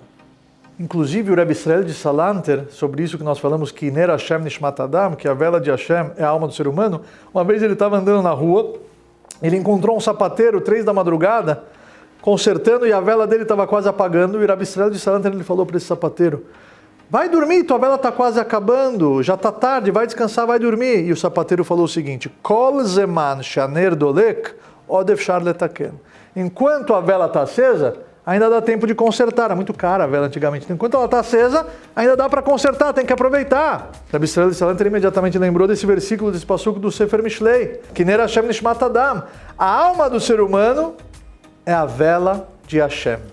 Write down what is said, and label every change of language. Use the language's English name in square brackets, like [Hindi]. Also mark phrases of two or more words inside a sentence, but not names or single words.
[Portuguese] Inclusive o Rebbe Israel de Salanter, sobre isso que nós falamos, que [Hebrew] נר השם נשמת אדם, [Portuguese] que a vela de Hashem é a alma do ser humano, uma vez ele estava andando na rua, ele encontrou um sapateiro, 3 da madrugada, consertando e a vela dele estava quase apagando, e o Rebbe Israel de Salanter ele falou para esse sapateiro: vai dormir, tua vela está quase acabando, já está tarde, vai descansar, vai dormir. E o sapateiro falou o seguinte: [Hebrew] כל זמן שהנר דולק עוד אפשר לתקן. [Portuguese] Enquanto a vela está acesa, ainda dá tempo de consertar. Era muito cara a vela antigamente. Enquanto ela está acesa, ainda dá para consertar, tem que aproveitar. Rabbi Israel de Salanter imediatamente lembrou desse versículo, desse passuco do Sefer Mishlei, que [Hebrew] נר השם נשמת אדם. [Portuguese] A alma do ser humano é a vela de Hashem.